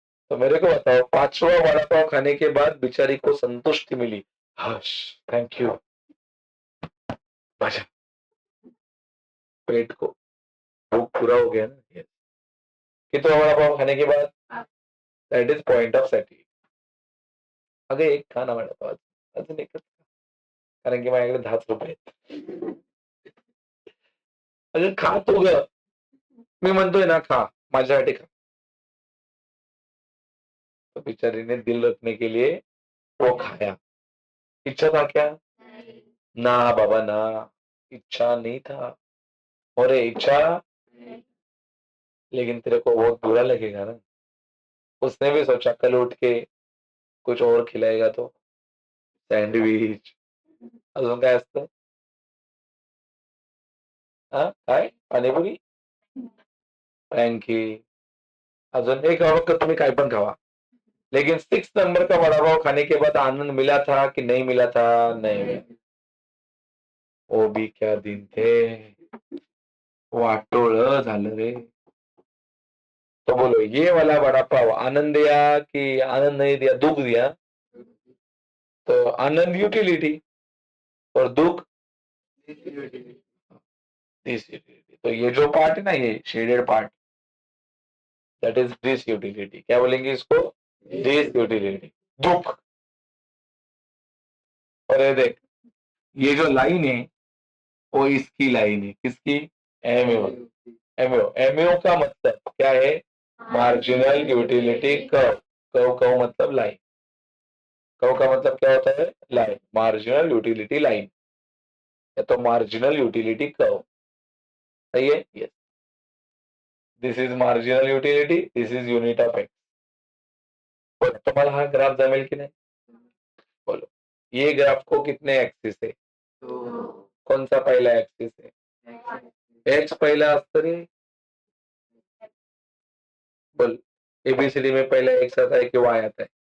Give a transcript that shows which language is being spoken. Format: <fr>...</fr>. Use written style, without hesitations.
<hi>तो मेरे को बताओ, पांचवा वड़ा पाव खाने के बाद बेचारी को संतुष्टि मिली. हश, थैंक यू, मजा, पेट को भूख पूरा हो गया ना.</hi> <en>Yes.</en> <hi>कितना वड़ा पाव खाने के बाद</hi> <en>That is point of satisfaction.</en> <mr>अगं एक खा ना वड़ा पाव, अजून एकच खा, कारण की माझ्याकडे 10 रुपये आहेत. अगं खा तू ग, मी म्हणतोय ना खा, माझ्यासाठी खा.</mr> <hi>तो बेचारी ने दिल रखने के लिए वो खाया. इच्छा था क्या? ना बाबा ना, इच्छा नहीं था. और इच्छा, लेकिन तेरे को बहुत बुरा लगेगा ना. उसने भी सोचा कल उठ के कुछ और खिलाएगा तो सैंडविच,</hi> <mr>अजून काय असतं?</mr> <hi>हा काय, पाणीपुरी, फ्रँकी, अजून एक हवं का तुम्ही काय पण खावा. लेकिन 6 नंबर का वड़ा पाव खाने के बाद आनंद मिला था कि नहीं मिला था? नहीं मिला. वो भी क्या दिन थे,</hi> <mr>वाटोळ झालं रे.</mr> <hi>तो बोलो ये वाला वड़ा पाव आनंद दिया कि आनंद नहीं दिया, दुख दिया. तो आनंद यूटिलिटी और दुख दिस यूटिलिटी. तो ये जो पार्ट है ना, ये shaded part,</hi> <en>That is this utility.</en> <hi>क्या बोलेंगे इसको? दिस यूटिलिटी, दुख. और ये देख, ये जो लाइन है वो इसकी लाइन है, किसकी? एमओ. एमओ का मतलब क्या है? Marginal utility curve. Curve curve मतलब लाइन. कर्व का मतलब क्या होता है? लाइन. मार्जिनल यूटिलिटी लाइन या तो मार्जिनल यूटिलिटी कर्व. सही है? Yes.</hi> <en>This is marginal utility, this is unit of X.</en> <mr>पण तुम्हाला हा ग्राफ जमेल की नाही?</mr> <hi>बोलो, ये ग्राफ को कितने एक्सिस है? कौन सा पहला एक्सिस है?</hi> <mr>एक्स पहला असतं रे.</mr> <hi>बोल, एबीसीडी में पहला एक्स आता है कि वाई आता है?</hi>